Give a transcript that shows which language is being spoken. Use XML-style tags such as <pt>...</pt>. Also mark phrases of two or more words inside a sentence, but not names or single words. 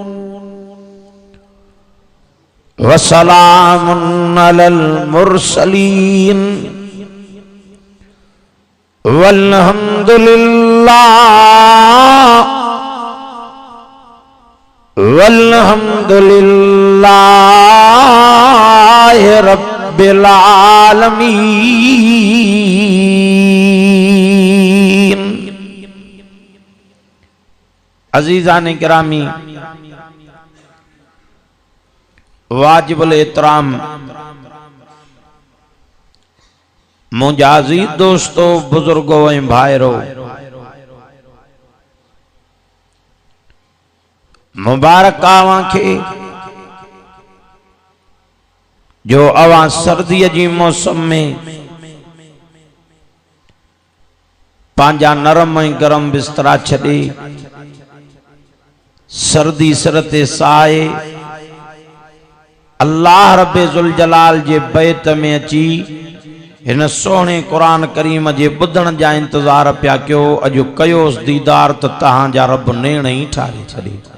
<ar>وسلام على المرسلين والحمد لله رب العالمين.</ar> <sd>अजीज़ान किरामी, वाजिबुल एहतराम मुजाजी दोस्तों, बुजुर्गों ए भाइरों, मुबारक आवां खे जो अवां सर्दी जी मौसम में पांजा नरम ऐं गरम बिस्तरा छॾे सर्दी सिर ते साए अल्लाह रब्बे ज़ुल जलाल जे बैत में अची इन सोहणे कुरान करीम जे ॿुधण जा इंतजार पिया कयो। अॼु कयोसि दीदार त तव्हांजा रब नेण ई ठारे छॾे।</sd>